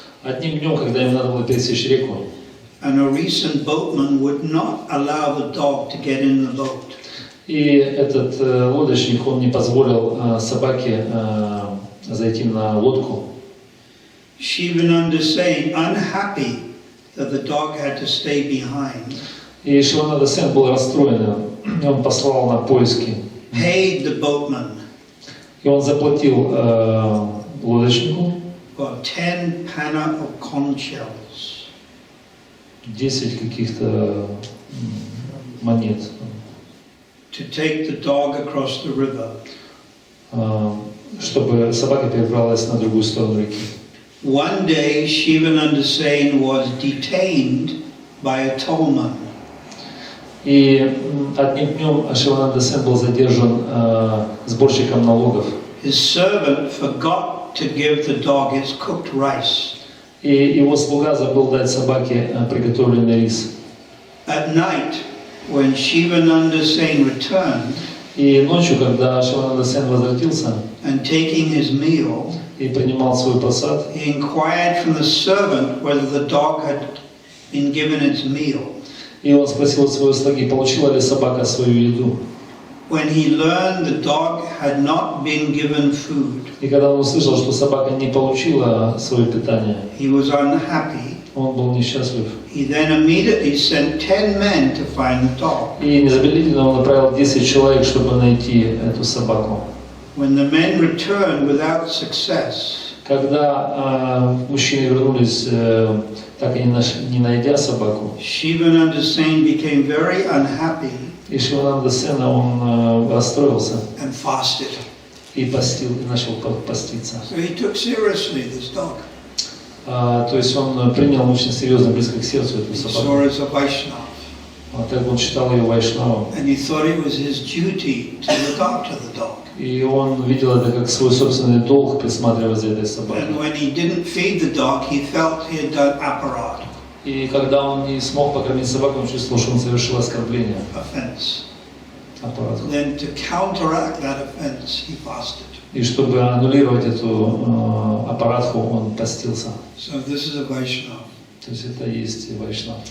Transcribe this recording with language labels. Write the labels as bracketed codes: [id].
[ru] Одним днем, когда им надо было пересечь реку, [en] and a recent boatman would not allow the dog to get in the boat. [ru] и этот лодочник, он не позволил собаке зайти на лодку. [en] Shivananda saying, unhappy that the dog had to stay behind, [ru] И Шивананда Сен был расстроен, и он послал на поиски. [en] paid the boatman [ru] И он заплатил лодочнику [en] for 10 panna of conch shells [ru] 10 каких-то монет, [en] to take the dog across the river. [ru] чтобы собака перебралась на другую сторону реки. [en] One day, Shivananda Sen was detained by a tollman. [ru] И одним днем Шивананда Сен был задержан сборщиком налогов. [en] His servant forgot to give the dog its cooked rice. [ru] И его слуга забыл дать собаке приготовленный рис. [en] At night, when Shivananda Sen returned, [ru] И ночью, когда Шивананда Сен возвратился [en] and taking his meal, [ru] и принимал свой просад, [en] he inquired from the servant whether the dog had been given its meal. [ru] и он спросил у своего слуги, получила ли собака свою еду. [en] When he learned the dog had not been given food, [ru] И когда он услышал, что собака не получила свое питание, [en] he was unhappy. [ru] он был несчастлив. [en] He then immediately sent 10 men to find the dog. [ru] И незамедлительно он направил 10 человек, чтобы найти эту собаку. [en] When the men returned without success, [ru] Когда мужчины вернулись, так и не найдя собаку, [en] Shivananda Sen became very unhappy [ru] и Шивананда Сена, он расстроился [en] and fasted. [ru] и начал поститься. [en] So he took seriously this dog. [ru] То есть он принял очень серьезно, близко к сердцу эту [en] He saw [ru] собаку. [en] her as a Vaishnava. [ru] Так он считал ее вайшнавом. [en] And he thought it was his duty to look after the dog. [ru] И он видел это как свой собственный долг, присматривать за этой собакой. [en] And when he didn't feed the dog, he felt he had done aparad, [ru] И когда он не смог покормить собаку, он чувствовал, что он совершил оскорбление. [en] offense. [ru] Аппарату. [en] Then to counteract that offense, he fasted. [ru] И чтобы аннулировать эту аппаратху, он постился. [en] So this is a Vaishnava. [ru] То есть это и есть вайшнав.